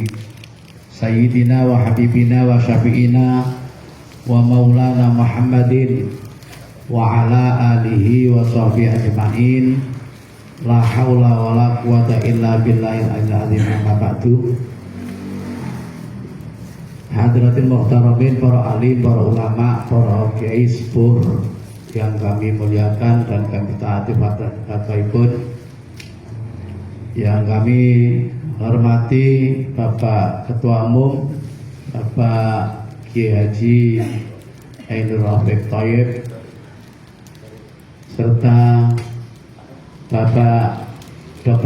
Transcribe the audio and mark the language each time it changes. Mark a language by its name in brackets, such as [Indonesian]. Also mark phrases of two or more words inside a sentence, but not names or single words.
[Arabic] سيدنا وحبيبنا وشفيعنا ومولانا محمد وعلى آله وصحبه أجمعين. لا حول ولا قوة إلا بالله العلي العظيم. أما بعد. حضرات المحترمين, [Indonesian] para alim, para ulama, para kiai sepuh yang kami muliakan dan kami taati fatwaipun, yang kami hormati Bapak Ketua Umum Bapak Kiai Haji Ainur Rafiq Thoyib, serta Bapak Dr.